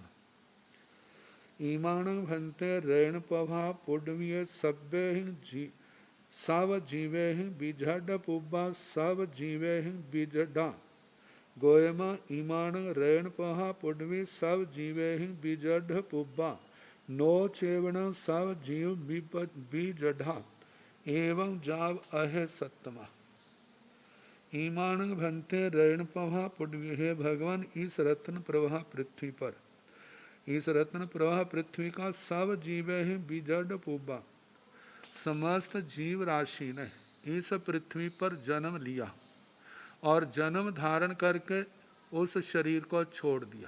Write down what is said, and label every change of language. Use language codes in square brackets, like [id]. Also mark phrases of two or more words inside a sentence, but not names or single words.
[pra] ईमाण भंते रैण पभा पुडवीय सभ्य सब जीवे बिझड पुब्बा सब जीवे बिजडा गोयमा ईमाण रैण पहा पुडवी सब जीवे बिजड पुब्बा नो चेवण सब जीव बीजढ़ा एवं जाव अहे सत्तमा। ईमाण भंते रैण प्रभा पुडवी। [hi] हे भगवान, इस रत्न प्रभा पृथ्वी पर, इस रत्न प्रभा पृथ्वी का [pra] सब जीवे [hi] ही [pra] बीजड़ पुब्बा, [hi] समस्त जीव राशि ने इस पृथ्वी पर जन्म लिया और जन्म धारण करके उस शरीर को छोड़ दिया।